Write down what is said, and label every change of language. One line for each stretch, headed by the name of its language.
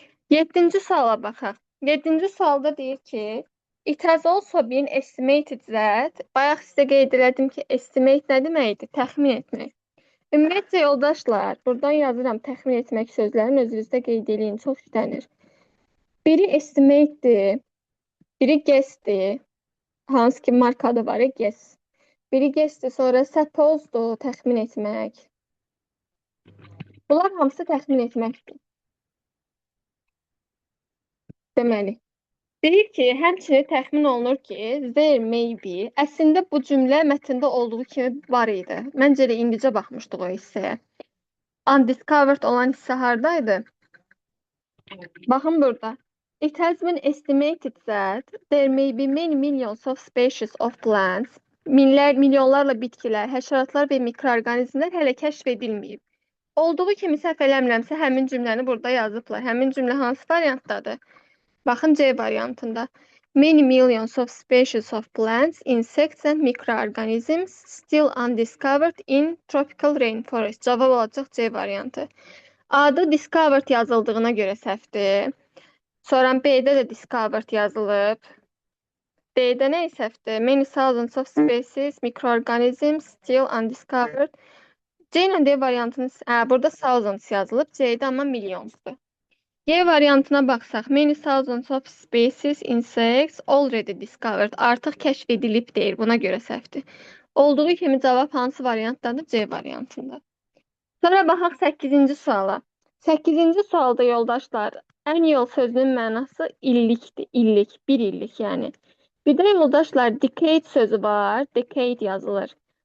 Azerbaijani: 7-ci suala baxaq. 7-ci sualda deyir ki, it has also been estimated that, bayaq sizə qeyd elədim ki, estimate nə deməkdir? Təxmin etmək. Ümumiyyətcə yoldaşlar, buradan yazıram təxmin etmək sözlərini özünüzdə qeyd eləyin, çox işlənir. Biri estimate'dir, biri guess'dir, hansı ki markadı var, guess. Biri guess'dir, sonra suppose'dur, təxmin etmək. Bunlar hamısı təxmin etməkdir. Deməli, Deyir ki, həmçinin təxmin olunur ki, there may be əslində bu cümlə mətndə olduğu kimi var idi. Məncə elə indicə baxmışdıq o hissəyə. Undiscovered olan hissə hardaydı? Baxın burada.
English: It has been estimated that there may be many millions of species of plants.
Azerbaijani: Milyonlarla bitkilər, həşəratlar və mikroorqanizmlər hələ kəşf edilməyib. Olduğu kimi səhv eləmirəmsə, həmin cümləni burada yazıblar. Həmin cümlə hansı variantdadır? Baxın C variantında.
English: Many millions of species of plants, insects and microorganisms still undiscovered in tropical rainforest.
Azerbaijani: Cavab olacaq C variantı. A'da discovered yazıldığına görə səhvdir. Sonra B'də də discovered yazılıb. D'də nə səhvdir?
English: Many thousands of species, microorganisms still undiscovered.
Azerbaijani: C ilə D variantını, burada thousands yazılıb, C'də amma millionsdur.
English: G variantına baxsaq, many thousands of species, insects already discovered.
Azerbaijani: Artıq kəşf edilib deyir, buna görə səhvdir. Olduğu kimi cavab hansı variantdadır? C variantında. Sonra baxaq 8-ci suala. 8-ci sualda yoldaşlar, annual sözünün mənası illikdir, illik, bir illik yəni. Bir də yoldaşlar, decade sözü var, decade yazılır.